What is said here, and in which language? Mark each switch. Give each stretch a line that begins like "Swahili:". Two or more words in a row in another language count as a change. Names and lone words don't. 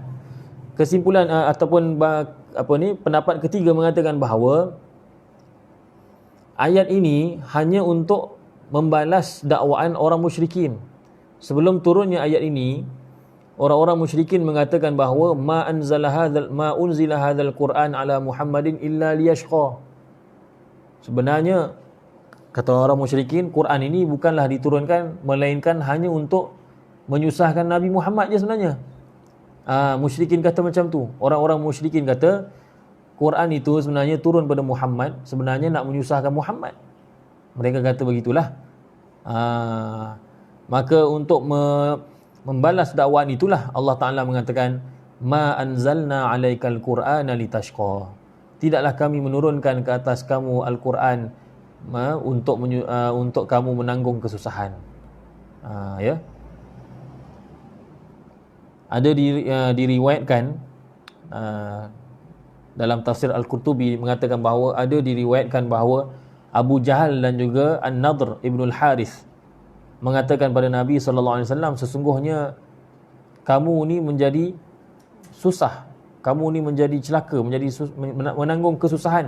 Malay: Kesimpulan ataupun pendapat ketiga mengatakan bahawa ayat ini hanya untuk membalas dakwaan orang musyrikin. Sebelum turunnya ayat ini, orang-orang musyrikin mengatakan bahawa
Arabic: ما أنزل هذا القرآن على محمد إلا ليشقى.
Malay: Sebenarnya kata orang musyrikin, Quran ini bukanlah diturunkan melainkan hanya untuk menyusahkan Nabi Muhammad je sebenarnya. Musyrikin kata macam tu. Orang-orang musyrikin kata Quran itu sebenarnya turun pada Muhammad, sebenarnya nak menyusahkan Muhammad. Mereka kata begitulah. Maka untuk membalas dakwaan itulah Allah Ta'ala mengatakan
Arabic: ما أنزلنا عليك القرآن لتشقى.
Malay: Tidaklah kami menurunkan ke atas kamu Al-Quran untuk kamu menanggung kesusahan. Ada diriwayatkan dalam tafsir Al-Qurtubi mengatakan bahawa ada diriwayatkan bahawa Abu Jahal dan juga An-Nadr Ibn Al-Harith mengatakan pada Nabi
Arabic: صلى الله عليه وسلم,
Malay: sesungguhnya kamu ni menjadi susah, kamu ni menjadi celaka, menanggung kesusahan.